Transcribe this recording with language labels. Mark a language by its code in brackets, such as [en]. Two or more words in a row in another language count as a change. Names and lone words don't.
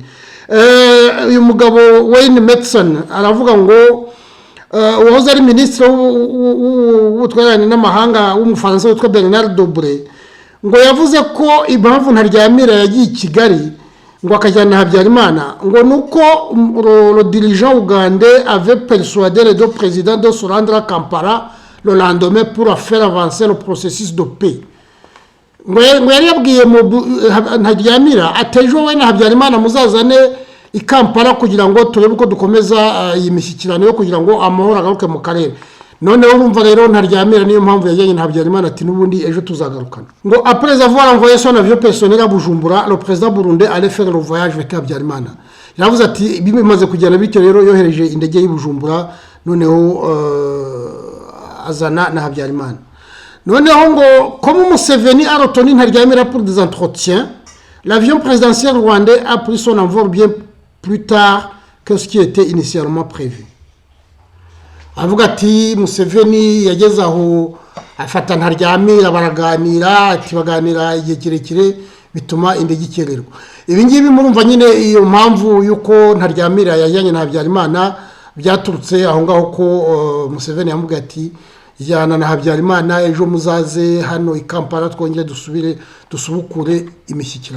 [rw] Uyu mugabo Wayne Mattson aravuga ngo uwahoze ari minisitiri w'ubutwererane n'amahanga w'umufaransa witwa Bernard Dobre ngo yavuze ko impamvu ntaryamira yagiye i Kigali ngo akajyana Habyarimana ngo nuko [fr] le dirigeant ougandais avait persuadé les deux présidents de se rendre à Kampala le lendemain pour faire avancer le processus de paix. [rw] Ngo yari yabwiye ntaryamira atejo we na Habyarimana muzazane i Kampala kugira ngo turebe uko dukomeza iyi mishyikirano yo kugira ngo amahoro agaruke mu karere. Noneho urumva rero ntaryamira niyo mpamvu yajyanye na Habyarimana ati nubundi ejo tuzagarukana. [fr] Ngo après avoir envoyé son avion personnel à Bujumbura, le président burundais allait faire le voyage avec Habyarimana. [rw] Yavuze ati bimaze kujyana bityo rero yohereje indege y'i Bujumbura, noneho azana na Habyarimana. Noneho ngo [fr] comme Museveni a retenu ntaryamira pour des entretiens, l'avion présidentiel rwandais a pris son envol bien plus tard que ce qui était initialement prévu. [rw] Avuga ati Museveni yageze aho afata ntaryamira baraganira ati baganira igihe kirekire bituma indege ikererwa. Ibi ngibi murumva nyine iyo mpamvu yuko ntaryamira yajyanye na Habyarimana byaturutse aho ngaho ko Museveni yamubwiye ati jyana na Habyarimana ejo muzaze hano i Kampala twongere dusubukure imishyikirano.